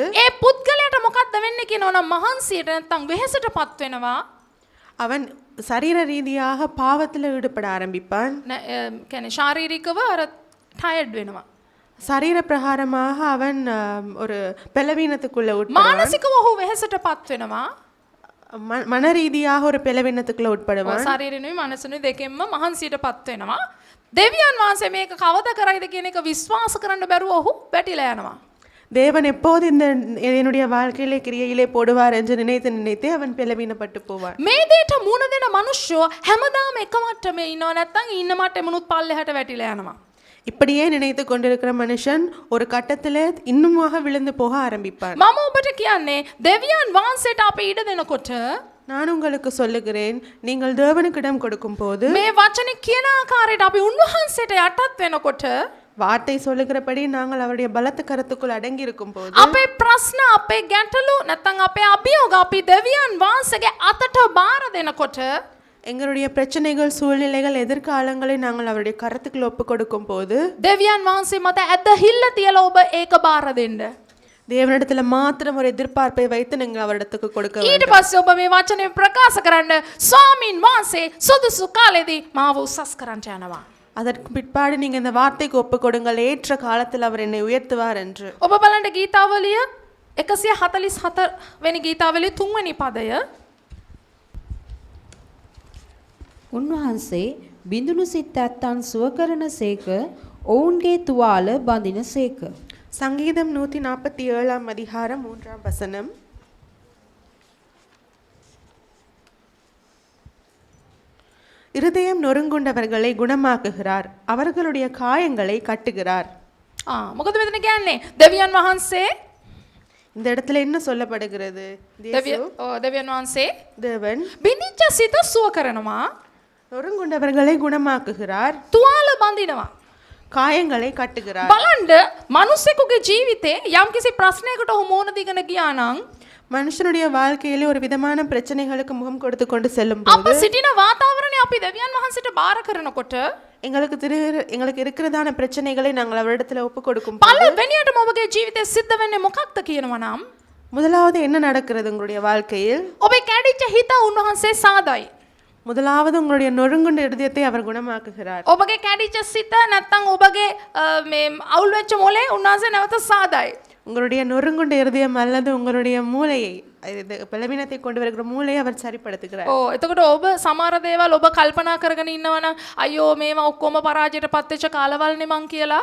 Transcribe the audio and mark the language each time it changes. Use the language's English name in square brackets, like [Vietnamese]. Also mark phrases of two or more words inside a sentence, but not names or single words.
[Sinhala] ඒ පුද්ගලයාට මොකක්ද වෙන්නේ කියනවනම් මහන්සියට නැත්නම් වෙහෙසටපත් වෙනවා. [Tamil] அவன் சரீர ரீதியாக பாவத்தில் ஈடுபட ஆரம்பிப்பான். [Sinhala] කියන්නේ ශාරීරිකව අර ටයர்ඩ් වෙනවා. [Tamil] சரீர பிரகாரமாக அவன் ஒரு பலவீனத்துக்குள்ள உட்படுவான். [Sinhala] මානසිකව ඔහු වෙහෙසටපත් වෙනවා. [Tamil] மன ரீதியாக ஒரு பலவீனத்துக்குள்ள உட்படுவான். [Sinhala] ශරීරිනුයි මනසනුයි දෙකෙන්ම මහන්සියටපත් වෙනවා. දෙවියන් වහන්සේ මේක කවදා කරයිද කියන එක විශ්වාස කරන්න බැරුව ඔහු වැටිලා යනවා. [Tamil] தேவன் எப்போது இந்த என்னுடைய வாழ்க்கையிலே கிரியையிலே போடுவார் என்று நினைத்தே அவன் பலவீனப்பட்டு போவான். [Sinhala] මේ දෙයට මුණ දෙන මිනිස්සු හැමදාම එක මට්ටමේ ඉන්නව නැත්නම් ඉන්න මට්ටමනුත් පල්ලෙහාට වැටිලා යනවා. [Tamil] இப்படியே நினைத்து கொண்டிருக்கிற மனுஷன் ஒரு கட்டத்தில் இன்னுமாக விழுந்து போக ஆரம்பிப்பார். [Sinhala] මම ඔබට කියන්නේ දෙවියන් වහන්සේට අපි ඉඩ දෙනකොට [Tamil] நான் உங்களுக்கு சொல்லுகிறேன், நீங்கள் தேவனுக்கிடம் கொடுக்கும் போது, [Sinhala] මේ වචනේ කියන ආකාරයට අපි උන්වහන්සේට යටත් වෙනකොට [Tamil] வார்த்தை சொல்லுகிறபடி நாங்கள் அவருடைய பலத்த கருத்துக்குள் அடங்கி இருக்கும் போது, [Sinhala] අපේ ප්‍රශ්න අපේ ගැටලු නැත්නම් අපේ අභියෝග අපි දෙවියන් වහන්සේගේ අතට බාර දෙනකොට [Tamil] எங்களுடைய பிரச்சனைகள், சூழ்நிலைகள், எதிர்காலங்களை நாங்கள் அவருடைய கருத்துக்குள் ஒப்பு கொடுக்கும் போது, [Sinhala] දෙවියන් වහන්සේ මත ඇදහිල්ල තියලා ඔබ ඒක බාර දෙන්න. [Tamil] தேவனிடத்துல மாத்திரம் ஒரு எதிர்பார்ப்பை வைத்து நீங்கள் அவரிடத்துக்கு கொடுக்க [Sinhala] ඊට [Tamil] வேண்டும். [Sinhala] පස්සේ ඔබ මේ වචනේ ප්‍රකාශ කරන්න ස්වාමින් වහන්සේ සුදුසු කාලෙදී මාව උසස් කරන්න යනවා. [Tamil] அதற்கு பிற்பாடு நீங்க இந்த வார்த்தைக்கு ஒப்பு கொடுங்கள், ஏற்ற காலத்தில் அவர் என்னை உயர்த்துவார் என்று. [Sinhala] ඔබ බලන්න ගීතාවලිය 144 වෙනි ගීතාවලිය 3 වෙනි පදය. උන්වහන්සේ බිඳුණු සිත් ඇත්තන් සුව කරන සේක ඔවුන්ගේ තුවාල බඳින සේක. [Tamil] சங்கீதம் 147 அதிகாரம் 3 வசனம். இருதயம் நொறுங்குண்டவர்களை குணமாக்குகிறார், அவர்களுடைய காயங்களை கட்டுகிறார். [Sinhala] මොකද මෙතන කියන්නේ දෙවියන් වහන්සේ [Tamil] இந்த இடத்துல என்ன சொல்லப்படுகிறது? [Sinhala] දෙවියන් වහන්සේ [Tamil] தேவன் [Sinhala] බිඳිච්ච සිත සුව කරනවා, [Tamil] நொறுங்குண்டவர்களை குணமாக்குகிறார், [Sinhala] තුවාල බඳිනවා. [Tamil] காயங்களை கட்டுகிறார். [Sinhala] බලන්න මිනිස්සෙකුගේ ජීවිතේ යම්කිසි ප්‍රශ්නයකට ඔහු මුහුණ දීගෙන ගියා නම් [Tamil] மனுஷனுடைய வாழ்க்கையிலே ஒரு விதமான பிரச்சனைகளுக்கு முகம் கொடுத்து கொண்டு செல்லும் [Sinhala] අප [Tamil] போது, [Sinhala] සිටින වාතාවරණය අපි දෙවියන් වහන්සේට බාර කරනකොට [Tamil] எங்களுக்கு இருக்கிறதான பிரச்சனைகளை நாங்கள் அவரிடத்துல ஒப்பு கொடுக்கும் போது, [Sinhala] පළවෙනියටම ඔබගේ ජීවිතේ සිද්ධ වෙන්නේ මොකක්ද කියනවා නම් [Tamil] முதலாவது என்ன நடக்கிறது உங்களுடைய வாழ்க்கையில்? [Sinhala] ඔබේ කැඩිච්ච හිත උන්වහන්සේ සාදයි. [Tamil] முதலாவது உங்களுடைய நொறுங்குண்ட இருதயத்தை அவர் குணமாக்குகிறார். [Sinhala] ඔබගේ කැඩිච්ච සිත නැත්තම් ඔබගේ මේ අවුල් වෙච්ච මොලේ උන්වහන්සේ නැවත සාදයි. [Tamil] உங்களுடைய நொறுங்குண்ட இருதயம் அல்லது உங்களுடைய மூளையை, பலவீனத்தை கொண்டு வருகிற மூளையை அவர் சரிப்படுத்துகிறார். [Sinhala] එතකොට ඔබ සමහර දේවල් ඔබ කල්පනා කරගෙන ඉන්නවනම් අයියෝ මේවා ඔක්කොම පරාජයට පත් වෙච්ච කාලවල්නේ මං කියලා.